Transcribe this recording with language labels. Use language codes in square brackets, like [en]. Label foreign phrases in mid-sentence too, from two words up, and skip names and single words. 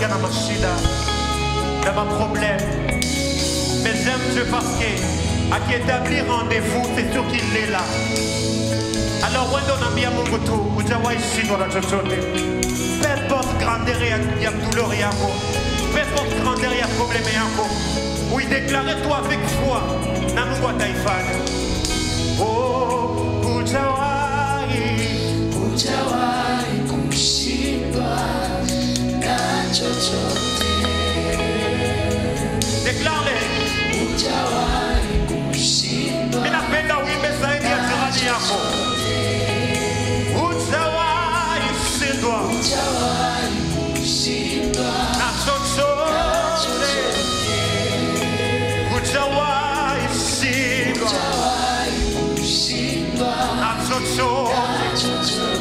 [sw] shida, [fr] dans ma problème. Mais j'aime Dieu parce qu'à qui établit rendez-vous, c'est sûr qu'il est là. Alors, [sw] wendo nambia Mungu tu, hujawahi shindwa na chochote. [fr] Peu importe grandeur ya douleur yako, peu importe grandeur ya problème yako, oui, déclare-toi avec foi, [sw] na Mungu ataifanya. Oh, hujawahi kushindwa na chochote. [fr] Déclare-le. [sw] Hujawahi kushindwa. Mimi napenda uimbe zaidi ya jirani yako. Hujawahi kushindwa. Hujawahi kushindwa na chochote. Hujawahi kushindwa na chochote.